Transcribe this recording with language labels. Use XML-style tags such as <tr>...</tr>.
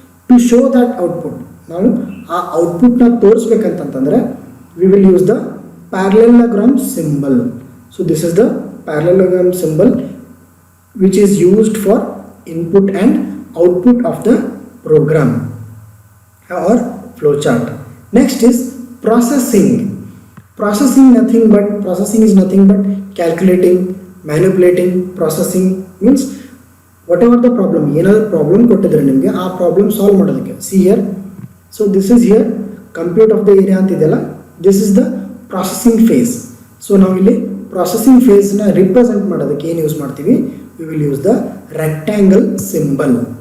<en>to show that output,</en> <kn>ನಾವು ಆ ಔಟ್ಪುಟ್ನ ತೋರಿಸ್ಬೇಕಂತಂದರೆ</kn> <en>We will use the parallelogram symbol. So this is the parallelogram symbol which is used for input and output of the program or flow chart. Next is processing. Processing is nothing but calculating, manipulating. Processing means whatever the problem,</en> <kn>ಏನಾದರೂ problem ಕೊಟ್ಟಿದ್ರೆ ನಿಮಗೆ ಆ problem solve ಮಾಡೋದಕ್ಕೆ.</kn> <en>See here, so this is here compute of the area ಅಂತಿದೆಯಲ್ಲ, this is the processing phase.</en> <kn>So ನಾವು ಇಲ್ಲಿ processing ಫೇಸ್ನ represent ಮಾಡೋದಕ್ಕೆ ಏನು use ಮಾಡ್ತೀವಿ,</kn> <en>We will use the rectangle symbol.</en>